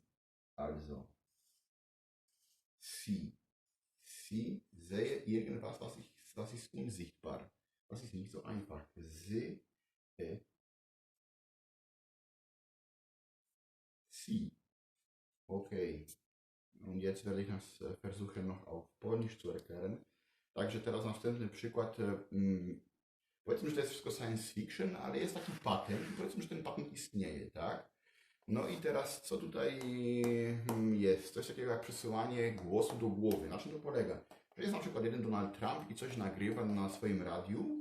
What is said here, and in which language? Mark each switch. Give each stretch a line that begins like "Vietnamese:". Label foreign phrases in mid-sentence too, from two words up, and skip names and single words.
German: Also, sie sehe irgendwas, was ist unsichtbar. Das ist nicht so einfach. Sehe sie. Okay. Und jetzt werde ich das versuchen noch auf Polnisch zu erklären.
Polish: Także teraz następny przykład. Powiedzmy, że to jest wszystko
English: science fiction,
Polish: ale jest taki patent. Powiedzmy, że ten patent istnieje, tak? No i teraz co tutaj jest? Coś takiego jak przesyłanie głosu do głowy. Na czym to polega? Że jest na przykład jeden Donald Trump i coś nagrywa na swoim radiu.